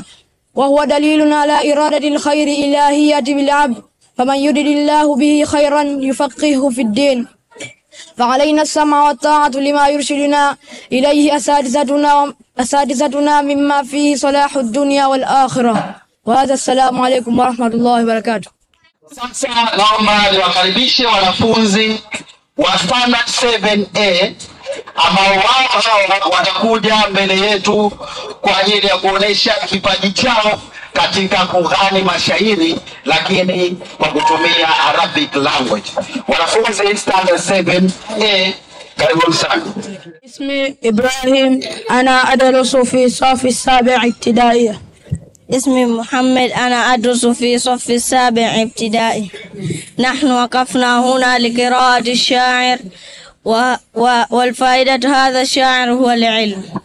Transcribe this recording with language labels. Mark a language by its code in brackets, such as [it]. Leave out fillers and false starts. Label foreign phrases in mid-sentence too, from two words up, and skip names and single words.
[ar] وهو دليل على إرادة الخير إلهية بالعبد، فمن يرد الله به خيرا يفقهه في الدين. فعلينا السمع والطاعة لما يرشدنا إليه أساتذتنا مما فيه صلاح الدنيا والآخرة. وهذا السلام عليكم ورحمة الله وبركاته. [sw] Sasa naomba niwakaribishe wanafunzi wa standard 7A ambao wao watakuja mbele yetu kwa ajili ya kuonesha kipaji chao katika kughani mashairi lakini kwa kutumia [en] Arabic language. [sw] Wanafunzi standard 7A, karibuni sana. [ar] اسمي إبراهيم، أنا أدرس في صف السابع ابتدائي. اسمي محمد، أنا أدرس في صف السابع ابتدائي. نحن وقفنا هنا لقراءة الشاعر والفائدة هذا الشاعر هو العلم.